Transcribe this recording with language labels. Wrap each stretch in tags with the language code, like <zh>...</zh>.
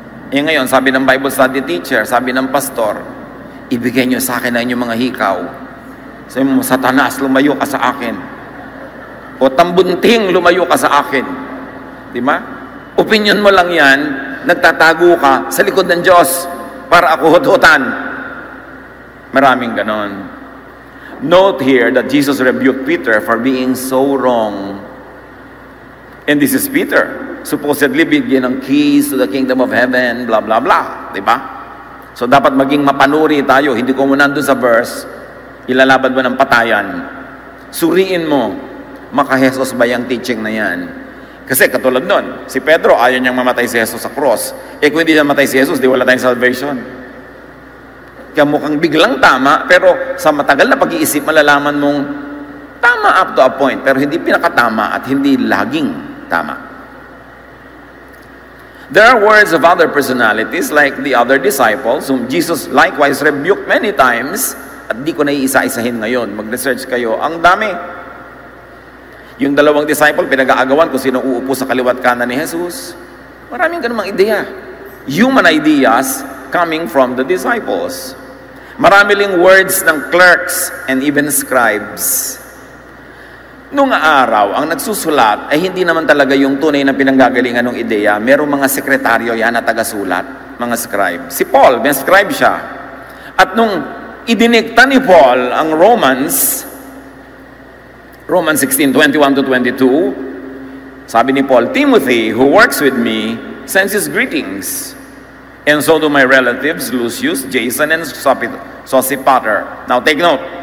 <tl>Eh ngayon, sabi ng Bible study teacher, sabi ng pastor, ibigay niyo sa akin na inyong mga hikaw. Sabi mo, Satanas, lumayo ka sa akin. O tambunting, lumayo ka sa akin. Di ba? Opinion mo lang yan, nagtatago ka sa likod ng Diyos para ako hututan. Maraming ganon.</tl> <en>Note here that Jesus rebuked Peter for being so wrong. And this is Peter, supposedly bigyan ng keys to the kingdom of heaven, blah, blah, blah.</en> <tl>Di ba? So dapat maging mapanuri tayo. Hindi ko muna doon sa verse, ilalaban mo ng patayan. Suriin mo, maka-Jesus ba yung teaching na yan? Kasi katulad nun, si Pedro, ayaw niyang mamatay si Jesus sa cross. Eh kung hindi niya mamatay si Jesus, di wala tayong salvation. Kaya mukhang biglang tama, pero sa matagal na pag-iisip, malalaman mong tama up to a point, pero hindi pinakatama at hindi laging tama.</tl> <en>There are words of other personalities like the other disciples, whom Jesus likewise rebuked many times, at di ko na iisa-isahin ngayon.</en> <tl>Mag-research kayo. Ang dami. Yung dalawang disciple, pinag-aagawan kung sino uupo sa kaliwat kanan ni Jesus. Maraming ganung ideya.</tl> <en>Human ideas coming from the disciples. Marami ling words ng clerks and even scribes.</en> <tl>Nung araw, ang nagsusulat ay hindi naman talaga yung tunay na pinanggagalingan ng ideya. Merong mga sekretaryo yan na tagasulat, mga scribe. Si Paul, may scribe siya. At nung idinikta ni Paul ang Romans 16:21-22, sabi ni Paul, Timothy, who works with me, sends his greetings.</tl> <en>And so do my relatives, Lucius, Jason, and Sosipater. Now take note.</en>